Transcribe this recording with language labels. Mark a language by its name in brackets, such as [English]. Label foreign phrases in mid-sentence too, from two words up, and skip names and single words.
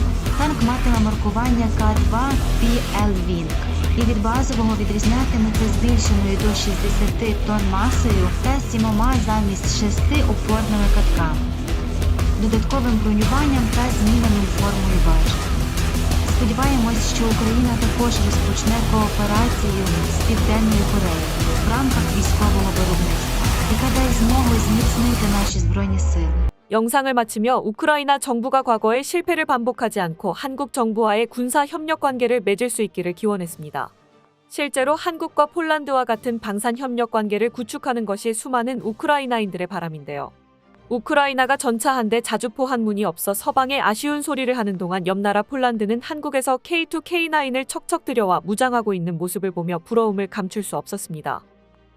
[Ukrainian] Танк матиме маркування К-2 PL-Wing і від базового відрізнятиметься збільшеною до 60 тонн масою та 7 замість 6 опорними катками, додатковим бронюванням та зміненою формою башти. Сподіваємось, що Україна також розпочне кооперацію з Південною Кореєю в рамках військового виробництва, яка дасть змогу зміцнити наші збройні сили. [Korean] 영상을 마치며 우크라이나 정부가 과거의 실패를 반복하지 않고 한국 정부와의 군사 협력 관계를 맺을 수 있기를 기원했습니다. 실제로 한국과 폴란드와 같은 방산 협력 관계를 구축하는 것이 수많은 우크라이나인들의 바람인데요. 우크라이나가 전차 한 대 자주포 한 문이 없어 서방에 아쉬운 소리를 하는 동안 옆나라 폴란드는 한국에서 K2, K9을 척척 들여와 무장하고 있는 모습을 보며 부러움을 감출 수 없었습니다.